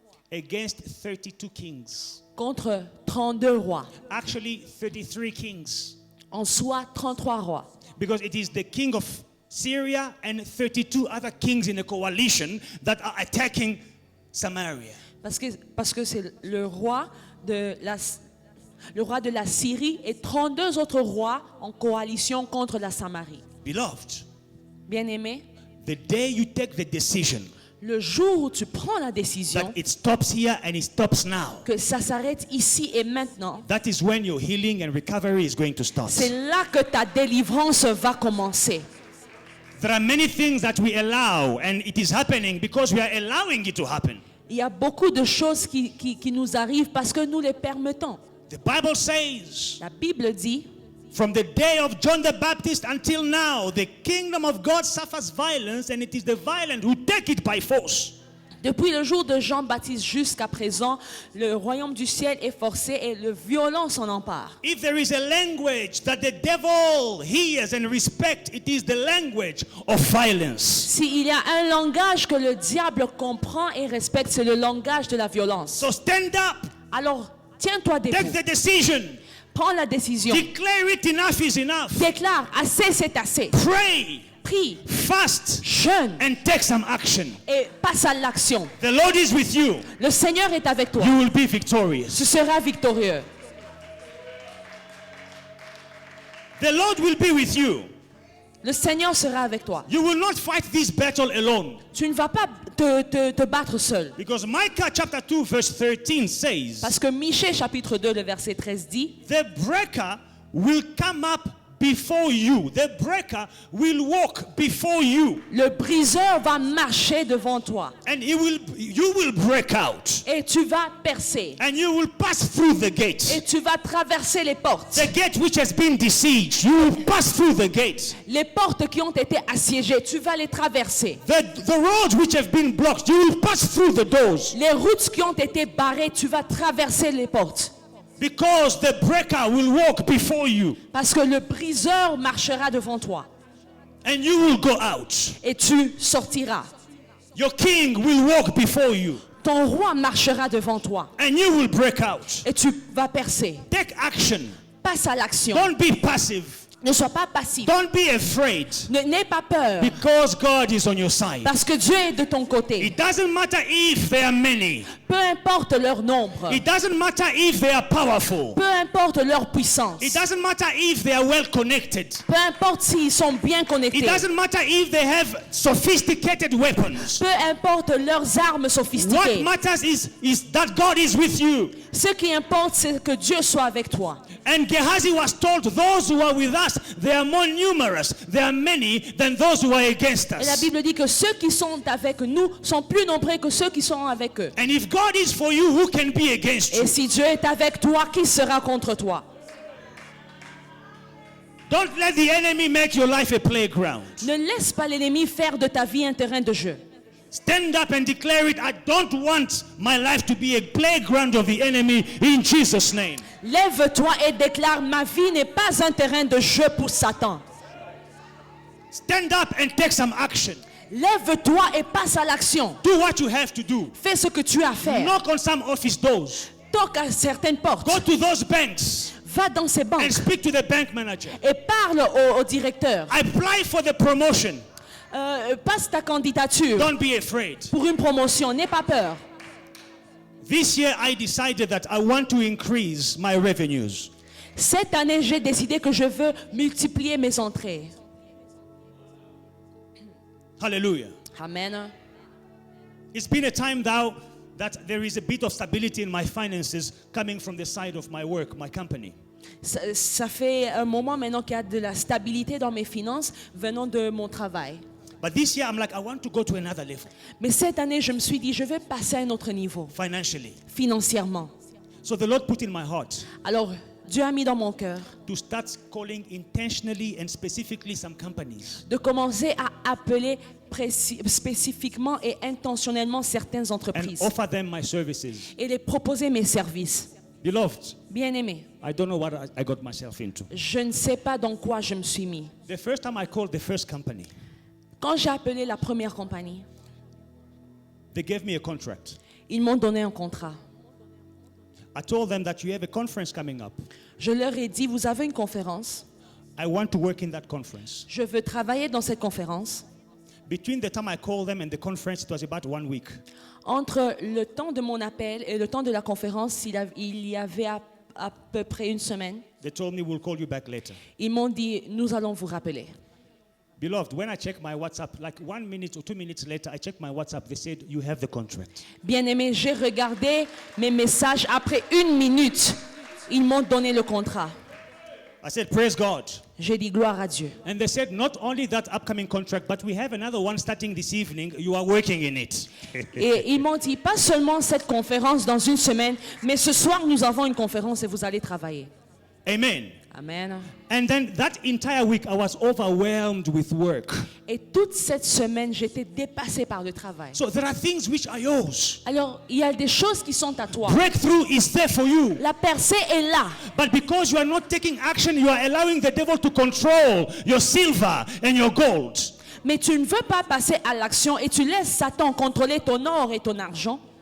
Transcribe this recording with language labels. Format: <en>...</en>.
<en>against 32 kings.</en> <fr>contre 32 rois.</fr> <en>Actually, 33 kings.</en> <fr>En soi, 33 rois.</fr> <en>Because it is the king of Syria and 32 other kings in a coalition that are attacking Samaria.</en> <fr>Parce que c'est le roi de la Syrie et 32 autres rois en coalition contre la Samarie.</fr> <en>Beloved,</en> <fr>Bien-aimé,</fr> <en>the day you take the decision</en> <fr>le jour où tu prends la</fr> <en>that</en> <fr>décision</fr> <en>it stops here and it stops now,</en> <fr>que ça s'arrête ici et maintenant,</fr> <en>that is when your healing and recovery is going to start.</en> <fr>c'est là que ta délivrance va commencer.</fr> <en>There are many things that we allow and it is happening because we are allowing it to happen.</en> <fr>Il y a beaucoup de choses qui nous arrivent parce que nous les permettons.</fr> <en>The Bible says,</en> <fr>La Bible dit,</fr> <en>from the day of John the Baptist until now, the kingdom of God suffers violence and it is the violent who take it by force.</en> <fr>depuis le jour de Jean-Baptiste jusqu'à présent, le royaume du ciel est forcé et le violent s'en empare.</fr> <en>If there is a language that the devil hears and respects, it is the language of violence.</en> <fr>S'il y a un langage que le diable comprend et respecte, c'est le langage de la violence.</fr> <en>So stand up,</en> <fr>Alors, tiens-toi</fr> <en>take</en> <fr>debout.</fr> <en>the decision,</en> <fr>Prends la décision.</fr> <en>declare it, enough is enough.</en> <fr>Déclare, assez c'est assez.</fr> <en>Pray,</en> <fr>Prie,</fr> <en>fast,</en> <fr>jeûne</fr> <en>and take some action.</en> <fr>et passe à l'action.</fr> <en>The Lord is with you.</en> <fr>Le Seigneur est avec toi.</fr> <en>You will be victorious.</en> <fr>Tu seras victorieux.</fr> <en>The Lord will be with you.</en> <fr>Le Seigneur sera avec toi.</fr> <en>You will not fight this battle alone.</en> <fr>Tu ne vas pas te battre seul.</fr> <en>Because Micah chapter 2 verse 13 says,</en> <fr>Parce que Michée chapitre 2, le verset 13 dit,</fr> <en>the breaker will come up before you. The breaker will walk before you.</en> <fr>le briseur va marcher devant toi</fr> <en>And you will break out.</en> <fr>et tu vas percer</fr> <en>And you will pass through the</en> <fr>et</fr> <en>gate.</en> <fr>tu vas traverser les portes.</fr> <en>The gate which has been besieged, you will pass through the gate.</en> <fr>Les portes qui ont été assiégées, tu vas les traverser.</fr> <en>The roads which have been blocked, you will pass through the doors.</en> <fr>Les routes qui ont été barrées, tu vas traverser les portes.</fr> <en>Because the breaker will walk before you.</en> <fr>Parce que le briseur marchera devant toi</fr> <en>And you will go out.</en> <fr>et tu sortiras.</fr> <en>Your king will walk before you.</en> <fr>Ton roi marchera devant toi</fr> <en>And you will break out.</en> <fr>et tu vas percer.</fr> <en>Take action.</en> <fr>Passe à l'action.</fr> <en>Don't be passive.</en> <fr>Ne sois pas passif.</fr> <en>Don't be afraid</en> <fr>N'aie pas peur.</fr> <en>because God is on your side.</en> <fr>Parce que Dieu est de ton côté.</fr> <en>It doesn't matter if there are many.</en> <fr>Peu importe leur nombre.</fr> <en>It doesn't matter if they are powerful.</en> <fr>Peu importe leur puissance.</fr> <en>It doesn't matter if they are well connected.</en> <fr>Peu importe s'ils sont bien connectés.</fr> <en>It doesn't matter if they have sophisticated weapons.</en> <fr>Peu importe leurs armes</fr> <en>What</en> <fr>sophistiquées.</fr> <en>matters is that God is with you.</en> <fr>Ce qui importe, c'est que Dieu soit avec toi.</fr> <en>And Gehazi was told, those who are with us, they are more numerous, they are many than those who are against</en> <fr>Et la</fr> <en>us.</en> <fr>Bible dit que ceux qui sont avec nous sont plus nombreux que ceux qui sont avec eux.</fr> <en>And if God is for you, who can be against you?</en> <fr>Et si Dieu est avec toi, qui sera contre toi?</fr> <en>Don't let the enemy make your life a playground.</en> <fr>Ne laisse pas l'ennemi faire de ta vie un terrain de jeu.</fr> <en>Stand up and declare it. I don't want my life to be a playground of the enemy in Jesus' name.</en> <fr>Lève-toi et déclare, ma vie n'est pas un terrain de jeu pour Satan.</fr> <en>Stand up and take some action.</en> <fr>Lève-toi et passe à l'action.</fr> <en>Do what you have to do.</en> <fr>Fais ce que tu as à faire.</fr> <en>Knock on some office doors.</en> <fr>Toque à certaines portes.</fr> <en>Go to those banks</en> <fr>Va dans ces banques</fr> <en>and speak to the bank manager.</en> <fr>et parle au directeur.</fr> <en>Apply for the promotion.</en> <fr>Passe ta candidature</fr> <en>Don't be afraid.</en> <fr>pour une promotion. N'aie pas peur.</fr> <en>This year I decided that I want to increase my revenues.</en> <fr>Cette année, j'ai décidé que je veux multiplier mes entrées.</fr> <en>Hallelujah.</en> <fr>Amen.</fr> <en>It's been a time now that there is a bit of stability in my finances coming from the side of my work, my company.</en> <fr>Ça fait un moment maintenant qu'il y a de la stabilité dans mes finances venant de mon travail.</fr> <en>But this year I'm like, I want to go to another level</en> <fr>Mais cette année, je me suis dit, je vais passer à un autre niveau,</fr> <en>financially.</en> <fr>financièrement.</fr> <en>So the Lord put in my heart</en> <fr>Alors, Dieu a mis dans mon cœur</fr> <en>to start calling intentionally and specifically some companies</en> <fr>de commencer à appeler spécifiquement et intentionnellement certaines</fr> <en>and</en> <fr>entreprises</fr> <en>offer them my services.</en> <fr>et les proposer mes services.</fr> <en>Beloved,</en> <fr>Bien-aimés,</fr> <en>I don't know what I got myself into.</en> <fr>je ne sais pas dans quoi je me suis mis.</fr> <en>The first time I called the first company,</en> <fr>Quand j'ai appelé la première compagnie,</fr> <en>they gave me a contract.</en> <fr>ils m'ont donné un contrat.</fr> <en>I told them that you have a conference coming up.</en> <fr>Je leur ai dit, vous avez une conférence.</fr> <en>I want to work in that conference.</en> <fr>Je veux travailler dans cette conférence.</fr> <en>Between the time I called them and the conference, it was about 1 week.</en> <fr>Entre le temps de mon appel et le temps de la conférence, il y avait à peu près une semaine.</fr> <en>They told me we'll call you back later.</en> <fr>Ils m'ont dit, nous allons vous rappeler.</fr> <en>Beloved, when I checked my WhatsApp, like 1 minute or 2 minutes later, I checked my WhatsApp. They said, you have the contract.</en> <fr>Bien-aimé, j'ai regardé mes messages. Après 1 minute, ils m'ont donné le contrat.</fr> <en>I said, praise God.</en> <fr>J'ai dit gloire à Dieu.</fr> <en>And they said, not only that upcoming contract, but we have another one starting this evening. You are working in it.</en> <fr>Et ils m'ont dit, pas seulement cette conférence dans une semaine, mais ce soir, nous avons une conférence et vous allez travailler.</fr> <en>Amen.</en> <fr>Amen.</fr> <en>And then that entire week, I was overwhelmed with work.</en> <fr>Et toute cette semaine, j'étais dépassée par le travail.</fr> <en>So there are things which are yours.</en> <fr>Alors, il y a des choses qui sont à toi.</fr> <en>Breakthrough is there for you.</en> <fr>La percée est là.</fr> <en>But because you are not taking action, you are allowing the devil to control your silver and your gold.</en> <fr>Mais tu ne veux pas passer à l'action et tu laisses Satan contrôler ton or et ton argent.</fr>